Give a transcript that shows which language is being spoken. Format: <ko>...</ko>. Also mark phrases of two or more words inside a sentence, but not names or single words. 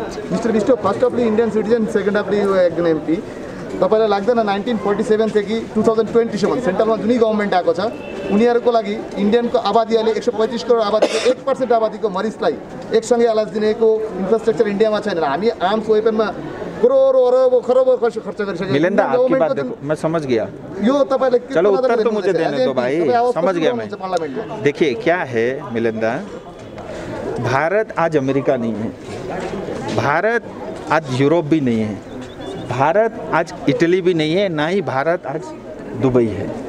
<ne>मिस्टर विष्ट,</ne> <en>firstly Indian citizen, secondly</en> <ne>एकजना एमपी, तपाईँलाई लाग्दैन 1947 देखि 2020सम्म सेन्ट्रलमा जुनै गभर्मेन्ट आएको छ उनीहरूको लागि इन्डियनको आबादी अहिले 135 करोड आबादीको 1% आबादीको मरिजलाई एकसँगै इलाज दिनेको इन्फ्रास्ट्रक्चर इन्डियामा छैन।</ne> <hi>हामी</hi> <en>arms weapons</en> <hi>करोडों अरबों खरबों खर्च कर सके। मिलिंदा, आपकी बात देखो, मैं समझ गया। यो चलो उत्तर तो मुझे देने दो भाई, समझ गया मैं। देखिए क्या है मिलिंदा, भारत आज अमेरिका नहीं है, भारत आज यूरोप भी नहीं है, भारत आज इटली भी नहीं है, ना ही भारत आज दुबई है।</hi>